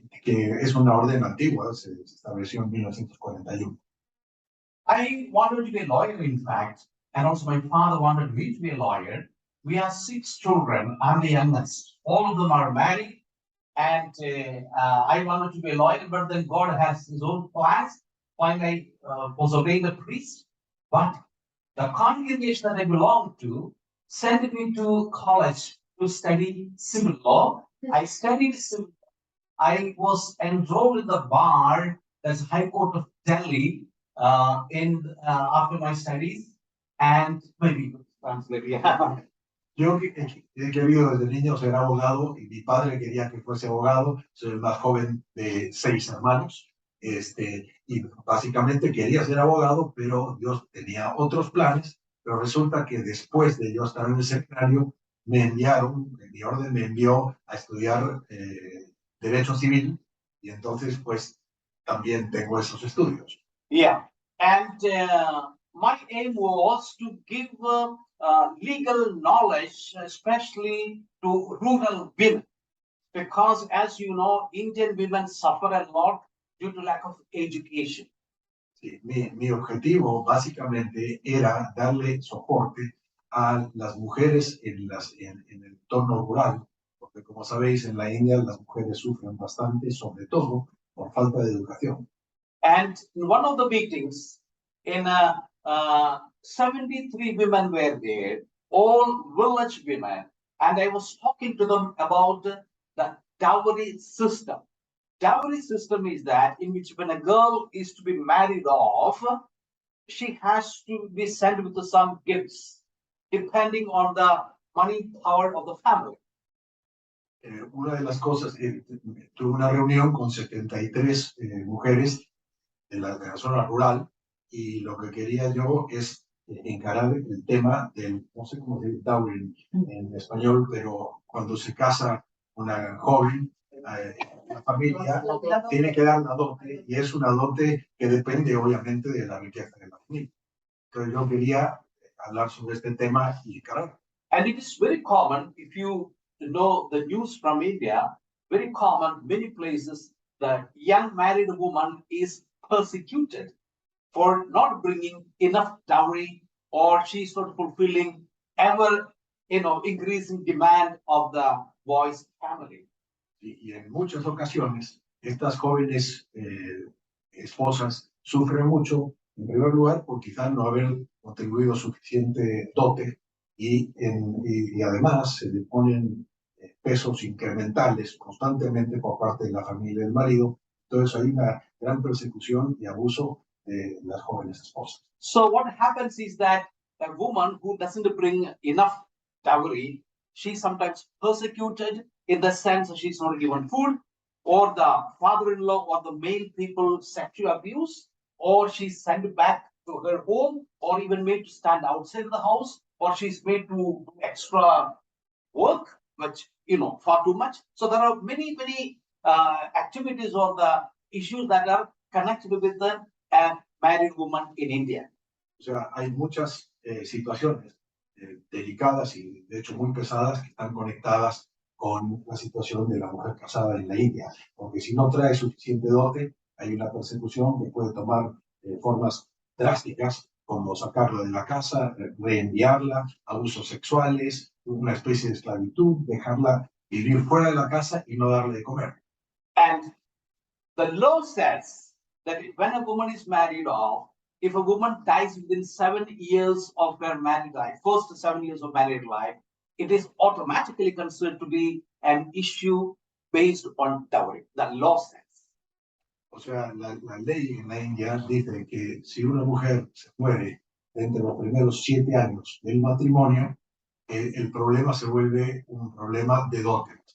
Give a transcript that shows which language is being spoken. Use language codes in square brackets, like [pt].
[es] Que es una orden antigua, se estableció en 1941. [en] I wanted to be a lawyer, in fact, and also my father wanted me to be a lawyer. We have 6 children. I'm the youngest. All of them are married, and I wanted to be a lawyer, but then God has His own plans. Finally, was ordained a priest, but the congregation that I belonged to sent me to college to study civil law. I studied civil law. I was enrolled in the bar, that's High Court of Delhi, after my studies, and maybe translate. [es] Yo he querido desde niño ser abogado y mi padre quería que fuese abogado. Soy el más joven de 6 hermanos. Y básicamente quería ser abogado, pero Dios tenía otros planes. Pero resulta que después de yo estar en el seminario, mi orden me envió a estudiar Derecho Civil, y entonces pues también tengo esos estudios. [en] Yeah, and my aim was to give legal knowledge, especially to rural women, because as you know, Indian women suffer a lot due to lack of education. [es] Sí, mi objetivo básicamente era darle soporte a las mujeres en el entorno rural, porque como sabéis, en la India las mujeres sufren bastante, sobre todo por falta de educación. [en] And in one of the meetings, in 73 women were there, all village women, and I was talking to them about the dowry system. Dowry system is that in which when a girl is to be married off, she has to be sent with some gifts, depending on the money power of the family. [es] Una de las cosas, tuve una reunión con 73 mujeres de la zona rural y lo que quería yo es encarar el tema del, no sé cómo se dice dowry en español, pero cuando se casa una joven, la familia tiene que dar una dote y es una dote que depende obviamente de la riqueza de la familia. Entonces yo quería hablar sobre este tema y encarar. [en] And it is very common, if you know the news from India, very common, many places, the young married woman is persecuted for not bringing enough dowry, or she's not fulfilling ever, increasing demand of the boy's family. [es] Y en muchas ocasiones, estas jóvenes esposas sufren mucho, en primer lugar, por quizás no haber contribuido suficiente dote y además se le ponen pesos incrementales constantemente por parte de la familia del marido. Entonces hay una gran persecución y abuso de las jóvenes esposas. [en] So what happens is that a woman who doesn't bring enough dowry, she's sometimes persecuted in the sense that she's not given food, or the father-in-law or the male people sexual abuse, or she's sent back to her home, or even made to stand outside the house, or she's made to do extra work, which, far too much. So there are many, many activities or the issues that are connected with the married woman in India. [es] O sea, hay muchas situaciones delicadas y de hecho muy pesadas que están conectadas con la situación de la mujer casada en la India, porque si no trae suficiente dote, hay una persecución que puede tomar formas drásticas, como sacarla de la casa, reenviarla, abusos sexuales, una especie de esclavitud, dejarla vivir fuera de la casa y no darle de comer. [en] And the law says that when a woman is married off, if a woman dies within 7 years of her married life, first 7 years of married life, it is automatically considered to be an issue based on dowry. The law says. [es] O sea, la ley en la India dice que si una mujer se muere entre los primeros 7 años del matrimonio, el problema se vuelve un problema de dote.